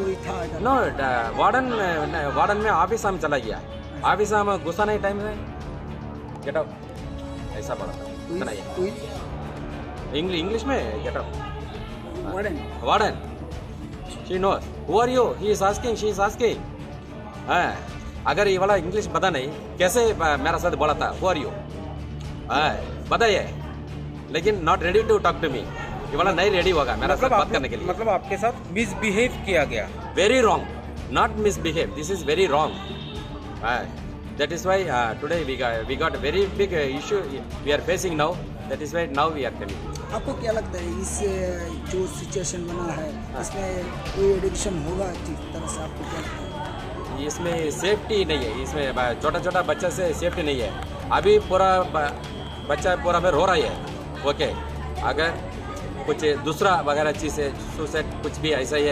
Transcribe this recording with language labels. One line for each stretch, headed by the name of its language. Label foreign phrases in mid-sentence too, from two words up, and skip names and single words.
Hindi: नो वार्डन में ऑफिस हम चला गया ऑफिस में घुसा नहीं टाइम से
English: get out
Hindi: ऐसा पड़ा था इतना ही इंग्लिश में
English: get out warden she knows who are you he is asking she is asking
Hindi: अगर ये वाला इंग्लिश पता नहीं कैसे मेरा साथ बोला था
English: who are you
Hindi: बताइए लेकिन
English: not ready to talk to me
Hindi: ये वाला नहीं रेडी होगा मेरा साथ बात करने के लिए मतलब आपके साथ मिसबिहेव किया गया
English: very wrong not misbehave this is very wrong that is why today we got a very big issue we are facing now that is why now we are coming
Hindi: आपको क्या लगता है इस जो सिचुएशन बना है इसमें कोई एडिक्शन होगा ठीक तरह से आपको क्या लगता है इसमें सेफ्टी नहीं है इसमें छोटा छोटा बच्चा से सेफ्टी नहीं है अभी पूरा बच्चा पूरा में रो रहा है ओके अगर कुछ दूसरा वगैरह चीज़ है सुसाइड कुछ भी ऐसा ही है